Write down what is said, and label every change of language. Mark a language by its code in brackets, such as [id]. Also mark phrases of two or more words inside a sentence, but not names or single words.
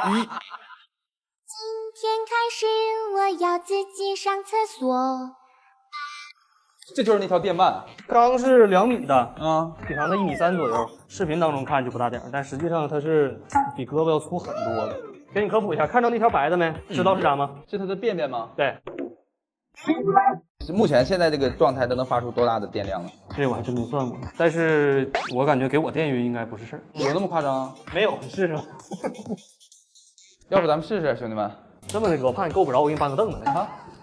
[zh] 今天開始我要自己上廁所。這就是那條電鰻，剛是2米的啊，體長它1.3米左右，視頻當中看就不大點，但實際上它是比胳膊要粗很多的。給你科普一下，看到那條白的沒？知道是啥嗎？是它的便便嗎？對。目前現在這個狀態都能發出多大的電量呢？這我還真沒算過，但是我感覺給我電暈應該不是事兒。有那麼誇張啊？沒有，試試。要不咱們試試，兄弟們。這麼的哥，我怕你夠不着，我給你搬個凳子來啊。